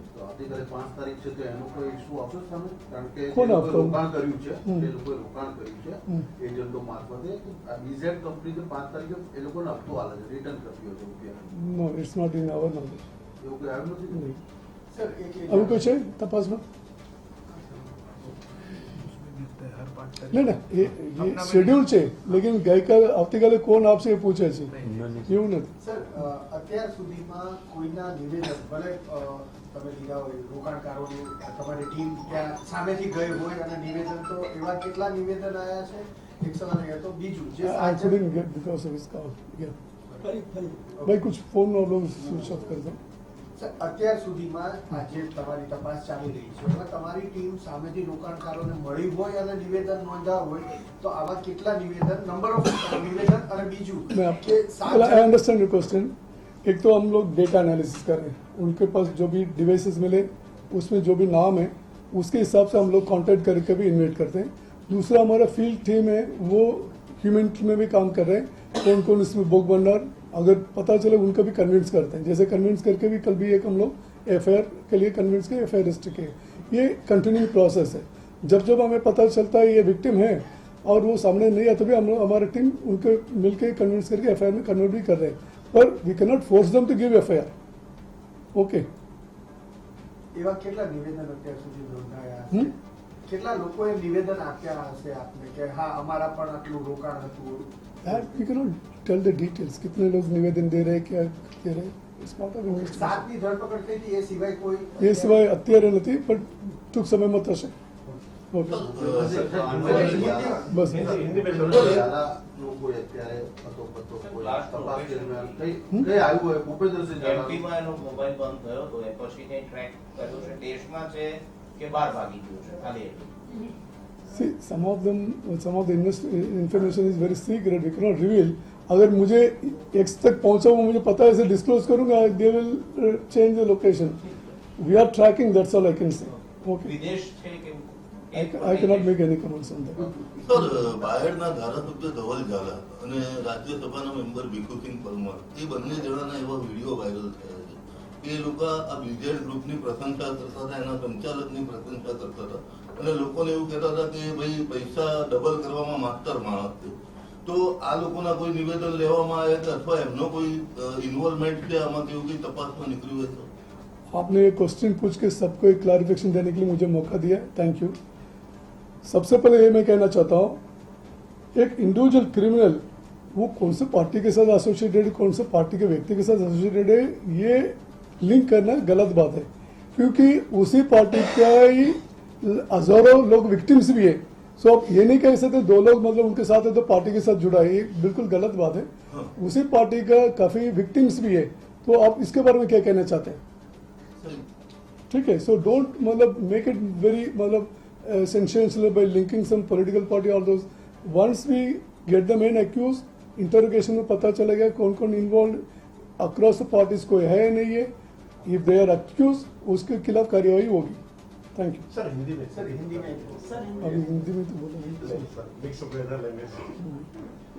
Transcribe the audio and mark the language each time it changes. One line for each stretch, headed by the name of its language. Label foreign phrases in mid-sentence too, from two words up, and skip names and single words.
Gujarati: તો આવતીકાલે 5 તારીખ છે તો એનો કોઈ ઇસ્યુ આવશે સામે? કારણ કે કોને જે લોકોએ આપવાનું? રોકાણ કર્યું છે હમ. એ લોકોએ રોકાણ કર્યું છે એજન્ટો મારફતે આ બીઝેડ કંપની જે 5 તારીખે એ લોકોને હપ્તો આલે છે, રિટર્ન કરતી હોય છે રૂપિયા.
English: No it's not in our knowledge.
Gujarati: એવું કંઈ આવ્યું નથી? સર એક આવું કોઈ છે તપાસમાં?
Hindi: नहीं ना ये शेड्यूल
Gujarati: છે लेकिन ગઈકાલે આવતીકાલે કોણ આપશે એ પૂછે છે એવું નથી. સર અત્યાર સુધીમાં કોઈના નિવેદન ભલે તમે લીધા હોય રોકાણકારોનું તમારી ટીમ ત્યાં સામેથી ગઈ હોય અને નિવેદન તો એવા કેટલા નિવેદન આવ્યા છે એક સવાલ એ હતો. બીજું જે
English: आई couldn't get because of his call. Yeah.
Gujarati: ફરી
Hindi: भाई कुछ फोन में लोग स्विच ऑफ कर दो.
Gujarati: સર અત્યાર સુધીમાં આ જે તમારી તપાસ ચાલી રહી છે એમાં તમારી ટીમ સામેથી રોકાણકારોને મળી હોય અને નિવેદન નોંધાવ હોય તો આવા કેટલા નિવેદન,
English: number of
Gujarati: નિવેદન, અને બીજું કે
English: I understand your question.
Hindi: एक तो हम लोग
English: data analysis
Hindi: कर रहे हैं, उनके पास जो भी डिवाइसेस मिले उसमें जो भी नाम है उसके हिसाब से हम लोग कांटेक्ट करके भी इन्वेट करते हैं. दूसरा हमारा
English: field team
Hindi: है वो ह्यूमन में भी काम कर रहे हैं. कौन कौन इसमें भोग बननार अगर पता चले उनका भी कन्विंस करते हैं. जैसे कन्विंस करके भी कल भी एक हम लोग एफआईआर के लिए कन्विंस किए, एफआईआर रजिस्टर किए. ये
English: continuing process
Hindi: है. जब जब हमें पता चलता है ये विक्टिम है और वो सामने नहीं आता भी हम लोग हमारी टीम उनको मिलकर कन्विंस करके एफआईआर में कन्वर्ट भी कर रहे हैं.
English: पर we cannot force them to give FIR. OK.
Gujarati: એવા કેટલા નિવેદન અત્યાર સુધી નોંધાયા હશે? હમ? કેટલા લોકોએ નિવેદન આપ્યા હશે આપને કે હા અમારા પણ આટલું રોકાણ હતું?
English: That we cannot tell the details.
Hindi: कितने लोग निवेदन दे रहे हैं, क्या दे रहे हैं.
English: It's part of investigation.
Gujarati: સાતની ધરપકડ થઈ હતી એ સિવાય કોઈ એ સિવાય અત્યારે નથી પણ ટૂંક સમયમાં થશે. ઓકે બસ. ઝાલાનું કોઈ અત્યારે અતોપતો કોઈ તપાસ દરમિયાન કઈ આવ્યું હોય? ભૂપેન્દ્રસિંહ ઝાલા એમપીમાં એનો મોબાઈલ બંધ થયો તો એ પછી કઈ ટ્રેક કર્યું છે? દેશમાં છે કે બહાર ભાગી ગયું છે? ખાલી એટલું.
English: See, some of the information is very secret. We cannot reveal.
Hindi: अगर मुझे एक्स तक पहुंचा वो मुझे पता है इसे डिस्क्लोज करूंगा
English: they will change the location. We are tracking, that's all I can say. ओके.
Gujarati: વિદેશ છે કે
English: I cannot make any comments on that.
Gujarati: સર બાયડના ધારાસભ્ય ધવલ ઝાલા અને રાજ્યસભાના મેમ્બર ભીખુસિંહ પરમાર એ બંને જણાના એવા વિડીયો વાયરલ થયા છે કે એ લોકો આ બીજેડ ગ્રુપની પ્રશંસા કરતા હતા, એના સંચાલકની પ્રશંસા કરતા હતા અને લોકોને એવું કહેતા હતા કે ભાઈ પૈસા ડબલ કરવામાં માસ્ટર માણસ છે. તો આ લોકોના કોઈ નિવેદન લેવામાં આવ્યા કે અથવા એમનો કોઈ ઇન્વોલ્વમેન્ટ છે આમાં કેવું કઈ તપાસમાં નીકળ્યું હોય?
Hindi: आपने ये क्वेश्चन पूछ के सबको एक क्लैरिफिकेशन देने के लिए मुझे मौका दिया,
English: thank you.
Hindi: सबसे पहले ये मैं कहना चाहता हूँ एक
English: individual criminal
Hindi: वो कौन से पार्टी के साथ एसोसिएटेड, कौन से पार्टी के व्यक्ति के साथ एसोसिएटेड है, ये लिंक करना गलत बात है, क्योंकि उसी पार्टी का ही हजारों लोग विक्टिम्स भी है। सो आप ये नहीं कह सकते 2 लोग मतलब उनके साथ है तो पार्टी के साथ जुड़ा है, ये बिल्कुल गलत बात है। उसी पार्टी का काफी विक्टिम्स भी है, तो आप इसके बारे में क्या कहना चाहते हैं? ठीक है,
English: so don't मतलब make it very मतलब sensational by linking some political party और दोस। once we get the main accused, interrogation
Hindi: में पता चलेगा कौन कौन
English: involved across the parties
Hindi: कोई है या नहीं है।
English: if they are accused,
Hindi: उसके खिलाफ कार्यवाही होगी।
English: Thank you.
Hindi: सर हिंदी में सर हिंदी अभी हिंदी में तो बोला
English: mix of whether language